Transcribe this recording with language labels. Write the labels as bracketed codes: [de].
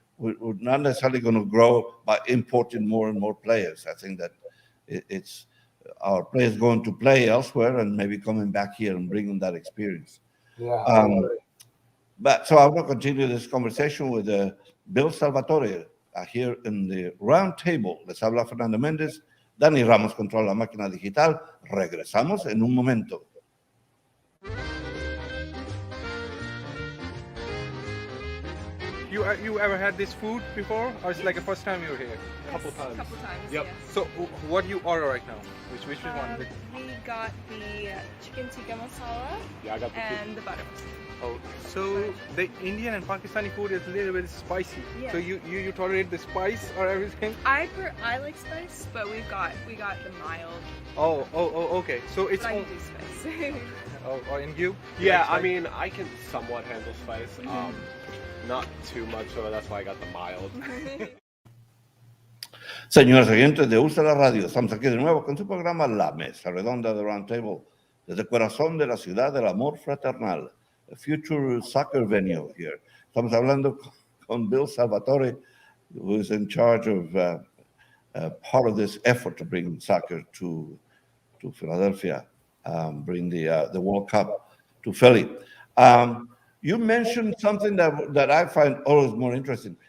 [en] We're not necessarily going to grow by importing more and more players. I think that it's our players going to play elsewhere and maybe coming back here and bringing that experience. Yeah. But so I will continue this conversation with Bill Salvatore here in the Roundtable. [es] Les habla Fernando Méndez. Dani Ramos controla la máquina digital. Regresamos en un momento. [en] You ever had this food before, or it's like the first time you're here? Yes, Couple times. Couple times. Yep. Yes. So what do you order right now? Which one? We got the chicken tikka masala Yeah, I got and the butter masala. Oh, so the Indian and Pakistani food is a little bit spicy. Yeah. So you tolerate the spice or everything? I like spice, but we got the mild. Oh, okay. So it's But I can do spice. and you? Yeah, I spice? mean, I can somewhat handle spice. Not too much, so that's why I got the mild. [es] Señores oyentes de Usa la Radio, estamos aquí de nuevo con su programa La Mesa Redonda de Roundtable, desde el corazón de la ciudad del amor fraternal, [en] a future soccer venue here. [es] Estamos hablando con [en] Bill Salvatore, who is in charge of part of this effort to bring soccer to Philadelphia, bring the World Cup to Philly. You mentioned something that I find always more interesting.